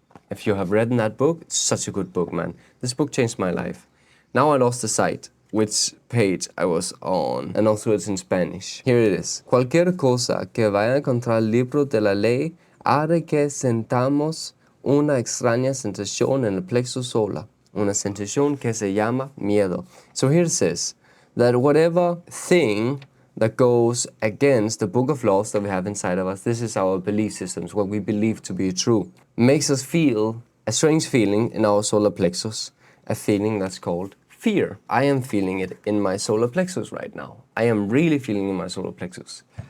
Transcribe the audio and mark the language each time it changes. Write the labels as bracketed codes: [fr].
[en] If you have read in that book, it's such a good book, man. This book changed my life. Now I lost the sight, which page I was on, and also it's in Spanish. Here it is. [es] Cualquier cosa que vaya contra el libro de la ley hará que sentamos una extraña sensación en el plexo solar. Una sensación que se llama miedo. [en] So here it says that whatever thing that goes against the book of laws that we have inside of us, this is our belief systems, what we believe to be true, makes us feel a strange feeling in our solar plexus, a feeling that's called fear. I am feeling it in my solar plexus right now. I am really feeling it in my solar plexus.